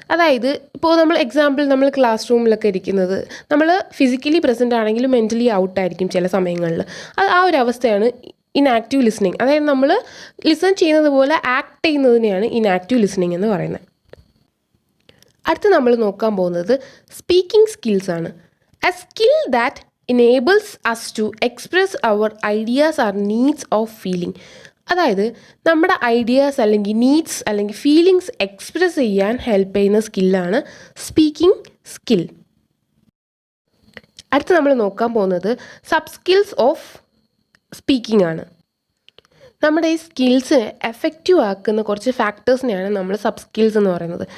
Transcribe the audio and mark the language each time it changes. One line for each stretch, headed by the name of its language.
Malayalam: അതായത് ഇപ്പോൾ നമ്മൾ ക്ലാസ് റൂമിലൊക്കെ ഇരിക്കുന്നത്, നമ്മൾ ഫിസിക്കലി പ്രസൻ്റ് ആണെങ്കിലും മെൻ്റലി ഔട്ടായിരിക്കും ചില സമയങ്ങളിൽ. ആ ഒരു അവസ്ഥയാണ് ഇനാക്റ്റീവ് ലിസണിങ്. അതായത് നമ്മൾ ലിസൺ ചെയ്യുന്നത് പോലെ ആക്ട് ചെയ്യുന്നതിനെയാണ് ഇനാക്റ്റീവ് ലിസണിങ് എന്ന് പറയുന്നത്. അടുത്ത് നമ്മൾ നോക്കാൻ പോകുന്നത് സ്പീക്കിംഗ് സ്കിൽസ് ആണ്.
English: A skill that enables us to express our ideas or needs of feeling.
Malayalam: അതായത് നമ്മുടെ ഐഡിയാസ് അല്ലെങ്കിൽ നീഡ്സ് അല്ലെങ്കിൽ ഫീലിങ്സ് എക്സ്പ്രസ് ചെയ്യാൻ ഹെൽപ്പ് ചെയ്യുന്ന സ്കില്ലാണ് സ്പീക്കിംഗ് സ്കിൽ. അടുത്ത് നമ്മൾ നോക്കാൻ പോകുന്നത് സബ് സ്കിൽസ് ഓഫ് സ്പീക്കിംഗ് ആണ്. നമ്മുടെ ഈ സ്കിൽസ് എഫക്റ്റീവ് ആക്കുന്ന കുറച്ച് ഫാക്ടേഴ്സിനെയാണ് നമ്മൾ സബ് സ്കിൽസ് എന്ന് പറയുന്നത്.